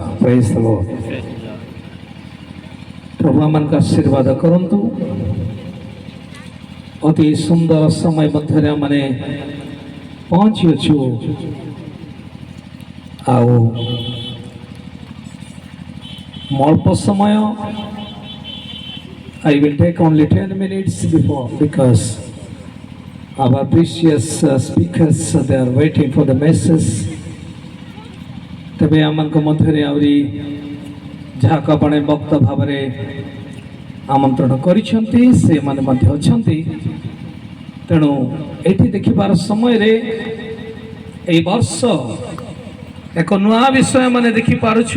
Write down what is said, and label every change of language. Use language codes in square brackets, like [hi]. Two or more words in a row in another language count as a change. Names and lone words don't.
[en] praise the Lord. [or] ପ୍ରଭୁ ଆମମାନଙ୍କୁ ଆଶୀର୍ବାଦ କରନ୍ତୁ। ଅତି ସୁନ୍ଦର ସମୟ ମଧ୍ୟରେ ଆମେ ପହଞ୍ଚିଅଛୁ। ଆଉ ଅଳ୍ପ ସମୟ, [en] I will take only 10 minutes before because our precious speakers they are waiting for the message. [or] ତେବେ ଆମମାନଙ୍କ ମଧ୍ୟରେ ଆହୁରି ଯାହାକୁ ଆପଣ ବକ୍ତା ଭାବରେ ଆମନ୍ତ୍ରଣ କରିଛନ୍ତି ସେମାନେ ମଧ୍ୟ ଅଛନ୍ତି। ତେଣୁ ଏଠି ଦେଖିବାର ସମୟରେ ଏହି ବର୍ଷ ଏକ ନୂଆ ବିଷୟ ମାନେ ଦେଖିପାରୁଛୁ।